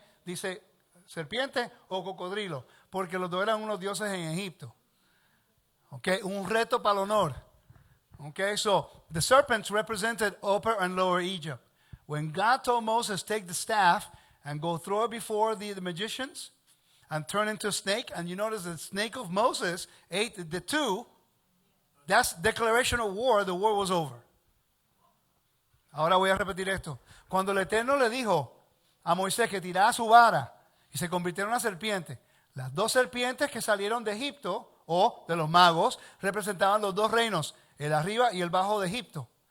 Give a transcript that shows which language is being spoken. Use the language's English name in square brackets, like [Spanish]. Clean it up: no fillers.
[Spanish] Dice serpiente o cocodrilo. Porque los dos eran unos dioses en Egipto. ¿Ok? Un reto para el honor. ¿Ok? [English] So, the serpents represented Upper and Lower Egypt. When God told Moses, take the staff and go throw it before the magicians and turn into a snake. And you notice the snake of Moses ate the two. That's declaration of war. The war was over. [Spanish] Ahora voy a repetir esto. Cuando el Eterno le dijo a Moisés que tirara su vara y se convirtieron en una serpiente. Las dos serpientes que salieron de Egipto, o de los magos, representaban los dos reinos, el arriba y el bajo de Egipto.